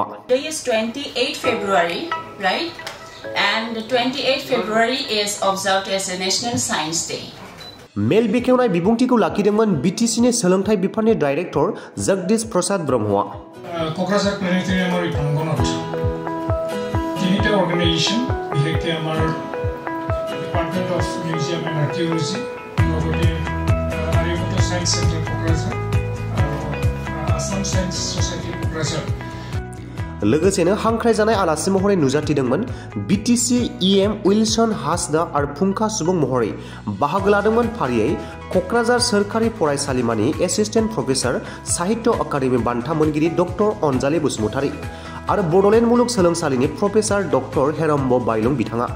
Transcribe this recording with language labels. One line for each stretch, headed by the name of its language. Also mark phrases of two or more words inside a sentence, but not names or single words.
English: Today is 28 February, right? And 28 February is observed as a National Science Day.
Bodo: मेल बेखेवनाय बिबुंथिखौ लाखिदोंमन बिटिसिनि सोलोंथाइ बिफाननि डाइरेक्टर जगदीश प्रसाद ब्रह्मआ।
Assamese: क'क्राझार प्लेनेटेरियामारि প্ৰাংগণত তিনিটা অৰ্গানাইজেশ্যন বিহেখে আমাৰ डिपार्टमेंट ऑफ म्यूजियम एंड आर्किओलॉजी লগতে आर्यभट्ट साइंस सेंटर क'क्राझार आसाम साइंस ससाइटि क'क्राझार
Bodo: लोगोसेनो हांख्रायजानाय आलासि महरै नुजाथिदोंमोन बिटिसि EM उइलसन हासदा आरो फुंखा सुबुं महरै बाहागो लादोंमोन फारियै क'क्राझार सोरखारि फरायसालिमानि
English: assistant professor
Bodo: साहित्य अकादेमि बान्था मोनगिरि डक्टर अनजालि बसुमतारी आरो बड'लेण्ड मुलुग सोलोंसालिनि प्रफेसर डक्टर हेरम्ब बाइलं बिथाङा।